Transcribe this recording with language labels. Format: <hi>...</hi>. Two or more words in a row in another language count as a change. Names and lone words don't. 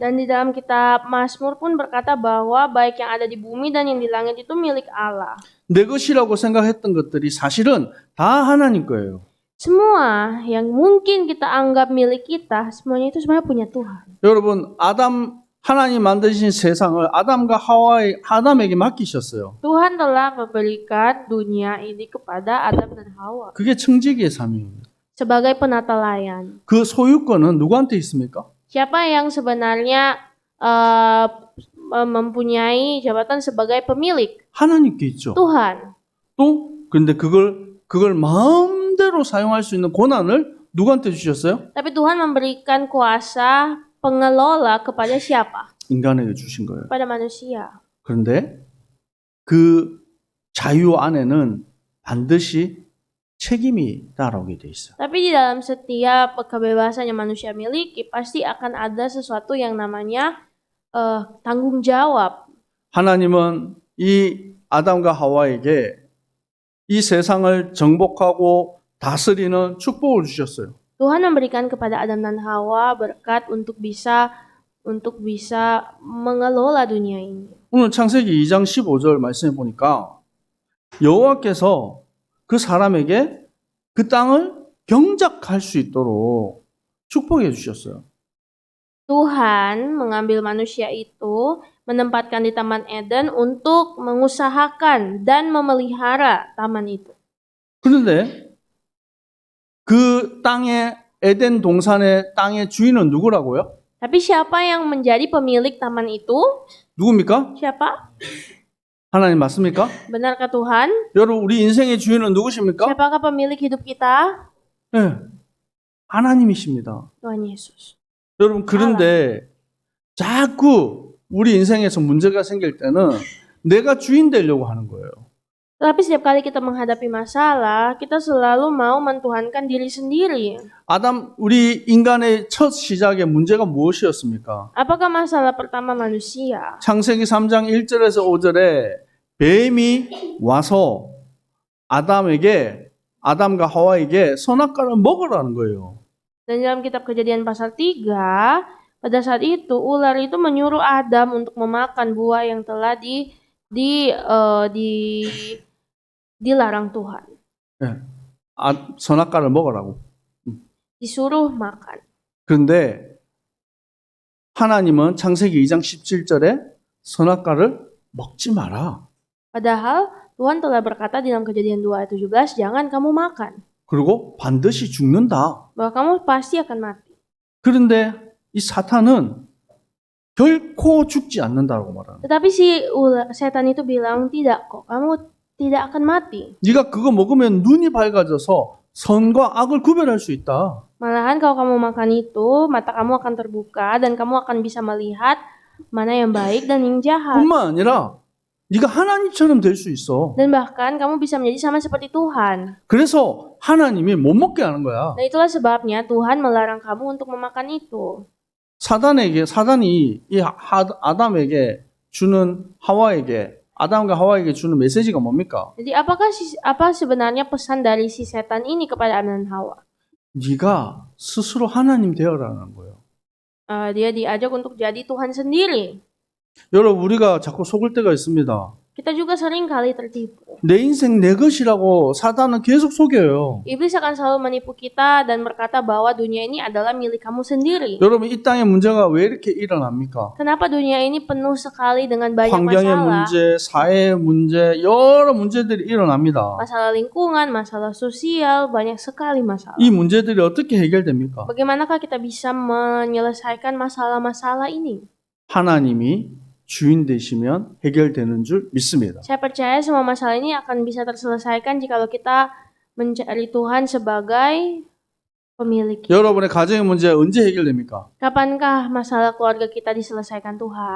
<id>Dan di dalam kitab Mazmur pun berkata bahwa baik yang ada di bumi dan yang di langit itu milik Allah.</id> <ko>내 것이라고 생각했던 것들이 사실은 다 하나님 거예요.</ko> <id>Semua yang mungkin kita anggap milik kita, semuanya itu sebenarnya punya Tuhan.</id> <ko>여러분 하나님 만드신 세상을 아담에게 맡기셨어요.</ko> <id>Tuhan telah memberikan dunia ini kepada Adam dan Hawa</id> <ko>그게 청지기의 사명입니다.</ko> <id>sebagai penata layan.</id> <ko>그 소유권은 누구한테 있습니까?</ko> <id>Siapa yang sebenarnya mempunyai jabatan sebagai pemilik?</id> <ko>하나님께 있죠.</ko> <id>Tuhan.</id> <ko>또 근데 그걸 마음대로 사용할 수 있는 권한을 누구한테 주셨어요?</ko> <id>Tapi Tuhan memberikan kuasa pengelola kepada siapa?</id> <ko>인간에게 주신 거예요.</ko> <id>Kepada manusia.</id> <ko>그런데 그 자유 안에는 반드시 책임이 따라오게 돼 있어요.</ko> <id>Tapi di dalam setiap kebebasan yang manusia miliki pasti akan ada sesuatu yang namanya tanggung jawab.</id> <ko>하나님은 이 아담과 하와에게 이 세상을 정복하고 다스리는 축복을 주셨어요.</ko> <id>Tuhan memberikan kepada Adam dan Hawa berkat untuk bisa mengelola dunia ini.</id> <ko>오늘 창세기 2장 15절 말씀해 보니까 여호와께서 그 사람에게 그 땅을 경작할 수 있도록 축복해 주셨어요.</ko> <id>Tuhan mengambil manusia itu, menempatkan di Taman Eden untuk mengusahakan dan memelihara taman itu.</id> <ko>그런데 그 땅의 에덴 동산의 땅의 주인은 누구라고요?</ko> <id>Tapi siapa yang menjadi pemilik taman itu?</id> <ko>누굽니까?</ko> <id>Siapa?</id> <ko>하나님 맞습니까?</ko> <id>Benarkah Tuhan?</id> <ko>여러분 우리 인생의 주인은 누구십니까?</ko> <id>Siapakah pemilik hidup kita?</id> <ko>네. 하나님이십니다.</ko> <id>Tuhan Yesus.</id> <ko>여러분 그런데 자꾸 우리 인생에서 문제가 생길 때는 내가 주인 되려고 하는 거예요.</ko> <id>Tapi setiap kali kita menghadapi masalah, kita selalu mau mentuhankan diri sendiri.</id> <ko>우리 인간의 첫 시작의 문제가 무엇이었습니까?</ko> <id>Apakah masalah pertama manusia?</id> <ko>창세기 3장 1절에서 5절에 뱀이 와서 아담과 하와에게 선악과를 먹으라는 거예요.</ko> <id>Dan dalam kitab Kejadian pasal 3, pada saat itu ular itu menyuruh Adam untuk memakan buah yang telah dilarang Tuhan.</id> <ko>네. 선악과를 먹으라고.</ko> <id>Disuruh makan.</id> <ko>그런데 하나님은 창세기 2장 17절에 선악과를 먹지 마라.</ko> <id>Padahal Tuhan telah berkata di dalam Kejadian 2 ayat 17, jangan kamu makan.</id> <ko>그리고 반드시 죽는다.</ko> <id>Bahwa kamu pasti akan mati.</id> <ko>그런데 이 사탄은 결코 죽지 않는다고 말하는.</ko> <id>Tetapi setan itu bilang, tidak kok, kamu tidak akan mati.</id> <ko>네가 그거 먹으면 눈이 밝아져서 선과 악을 구별할 수 있다.</ko> <id>Malahan kalau kamu makan itu, mata kamu akan terbuka dan kamu akan bisa melihat mana yang baik dan yang jahat.</id> <ko>뿐만 아니라 네가 하나님처럼 될 수 있어.</ko> <id>Dan bahkan kamu bisa menjadi sama seperti Tuhan.</id> <ko>그래서 하나님이 못 먹게 하는 거야.</ko> <id>Dan itulah sebabnya Tuhan melarang kamu untuk memakan itu.</id> <ko>사단이 이 아담에게 주는 아담과 하와에게 주는 메시지가 뭡니까?</ko> <id>Jadi apa sebenarnya pesan dari si setan ini kepada Adam dan Hawa?</id> <ko>네가 스스로 하나님 되어라는 거예요.</ko> <id>Dia diajak untuk jadi Tuhan sendiri.</id> <ko>여러분 우리가 자꾸 속을 때가 있습니다.</ko> <id>Kita juga sering kali tertipu.</id> <ko>내 인생 내 것이라고 사단은 계속 속여요.</ko> <id>Iblis akan selalu menipu kita dan berkata bahwa dunia ini adalah milik kamu sendiri.</id> <ko>여러분 이 땅의 문제가 왜 이렇게 일어납니까?</ko> <id>Kenapa dunia ini penuh sekali dengan banyak</id> <ko>환경의</ko> <id>masalah?</id> <ko>문제, 사회의 문제, 여러 문제들이 일어납니다.</ko> <id>Masalah lingkungan, masalah sosial, banyak sekali masalah.</id> <ko>이 문제들이 어떻게 해결됩니까?</ko> <id>Bagaimanakah kita bisa menyelesaikan masalah-masalah ini?</id> <ko>하나님이 주인 되시면 해결되는 줄 믿습니다.</ko> <id>Saya percaya semua masalah ini akan bisa terselesaikan jikalau kita mencari Tuhan sebagai pemilik.</id> <ko>여러분의 가정의 문제 언제 해결됩니까?</ko> <id>Kapankah masalah keluarga kita diselesaikan Tuhan?</id>